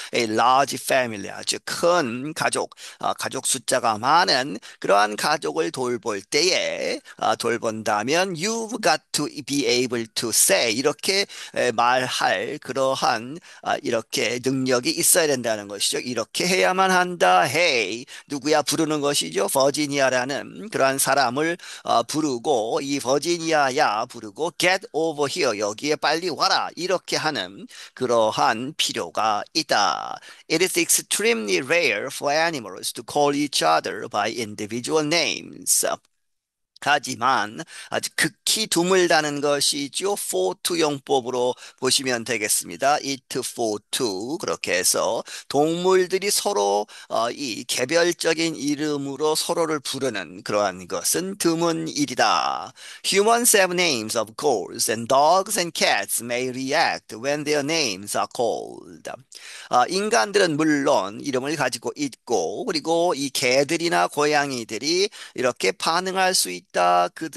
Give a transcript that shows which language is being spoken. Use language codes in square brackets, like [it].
[en] A large family, [ko] 아주 큰 가족, 가족 숫자가 많은 그러한 가족을 돌볼 때에 돌본다면 [en] you've got to be able to say [ko] 이렇게 말할 그러한 이렇게 능력이 있어야 된다는 것이죠. 이렇게 해야만 한다. Hey, 누구야 부르는 것이죠. 버지니아라는 그러한 사람을 부르고 이 버지니아야 부르고 [en] get over here [ko] 여기에 빨리 와라 이렇게 하는 그러한 필요가 있다. [en] It is extremely rare for animals to call each other by individual names. [ko] 하지만 아주 극히 드물다는 것이죠. for to 용법으로 보시면 되겠습니다. it for to 그렇게 해서 동물들이 서로 이 개별적인 이름으로 서로를 부르는 그러한 것은 드문 일이다. [en] Humans have names of course, and dogs and cats may react when their names are called. [ko] 인간들은 물론 이름을 가지고 있고, 그리고 이 개들이나 고양이들이 이렇게 반응할 수 있다.